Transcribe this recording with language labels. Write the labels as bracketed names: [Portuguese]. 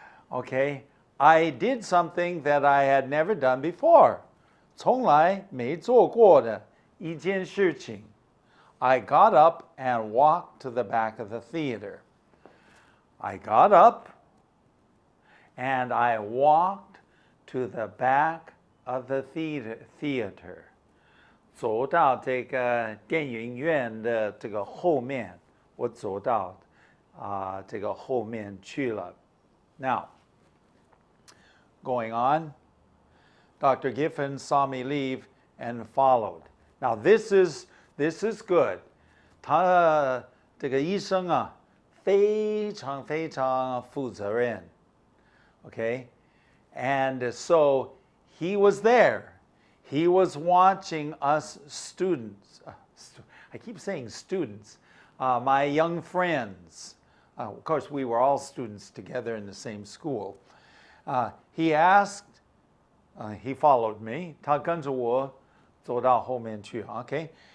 [English] Okay, I did something that I had never done before. [Chinese] 从来没做过的一件事情. [English] I got up and walked to the back of the theater. I got up and I walked to the back of the theater. [Chinese] 走到这个电影院的这个后面，我走到这个后面去了。 [English] Now, going on, Dr. Giffen saw me leave and followed. Now this is good. [Chinese] 他这个医生啊，非常非常负责任。 [English] Okay, and so he was there. He was watching us students. I keep saying students. My young friends. Of course, we were all students together in the same school. He asked, he followed me. [Chinese] 他跟着我走到后面去. [English] Okay.